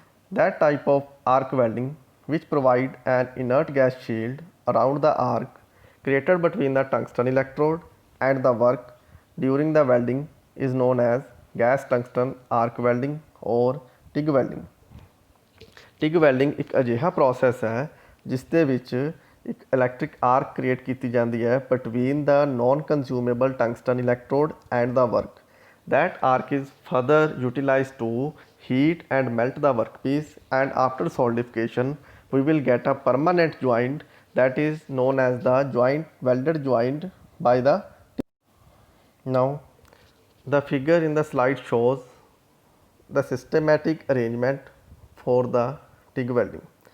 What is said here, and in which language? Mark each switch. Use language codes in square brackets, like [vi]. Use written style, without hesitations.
[en] That type of arc welding which provide an inert gas shield around the arc created between the tungsten electrode and the work during the welding is known as gas tungsten arc welding or TIG welding. [pa] TIG welding ਇੱਕ ਅਜਿਹਾ process ਹੈ ਜਿਸ ਦੇ ਵਿੱਚ ਇੱਕ electric ਆਰਕ create ਕੀਤੀ ਜਾਂਦੀ ਹੈ [en] Between the non consumable tungsten electrode and the work. That arc is further utilized to heat and melt the workpiece, and after solidification we will get a permanent joint that is known as the welded joint by the. Now the figure in the slide shows the systematic arrangement for the TIG welding.